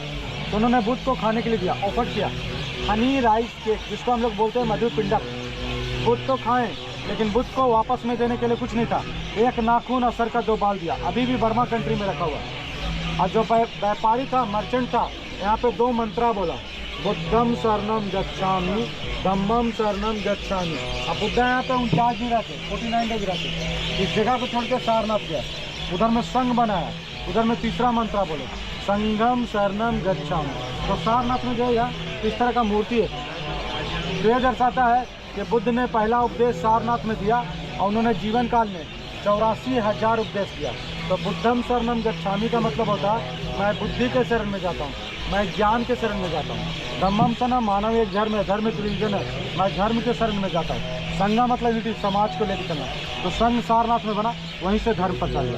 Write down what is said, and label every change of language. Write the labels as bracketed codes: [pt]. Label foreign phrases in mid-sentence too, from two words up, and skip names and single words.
[hi] तो उन्होंने बुद्ध को खाने के लिए दिया, ऑफर किया [en] honey rice cake, [hi] जिसको हम लोग बोलते हैं मधु पिंडक। बुद्ध तो खाएं, लेकिन बुद्ध को वापस में देने के लिए कुछ नहीं था। एक नाखून और सर का 2 बाल दिया, अभी भी बर्मा कंट्री में रखा हुआ है। और जो व्यापारी था, मर्चेंट था, यहाँ पे 2 मंत्रा बोला, [pi] बुद्धम शरणम गच्छामि, धम्मम शरणम गच्छामि। [hi] अब बुद्धा यहाँ पे 49 दिन रहते, 49 डेज रहते। इस जगह को छोड़ के सारनाथ गया, उधर में संघ बनाया, उधर में तीसरा मंत्रा बोले [pi] संगम शरणम गच्छामि। [hi] तो सारनाथ में जो है इस तरह का मूर्ति है। तो यह दर्शाता है कि बुद्ध ने पहला उपदेश सारनाथ में दिया और उन्होंने जीवन काल में 84,000 उपदेश दिया। तो [pi] बुद्धम शरणम गच्छामि [hi] का मतलब होता है मैं बुद्धि के शरण में जाता हूँ, मैं ज्ञान के शरण में जाता हूँ। धम्मम सना मानव एक धर्म है, धर्म एक रिलीजन है, मैं धर्म के शरण में जाता हूँ। संघा मतलब यूनिटी, समाज को लेकर चलना। तो संघ सारनाथ में बना, वहीं से धर्म प्रचार हुआ।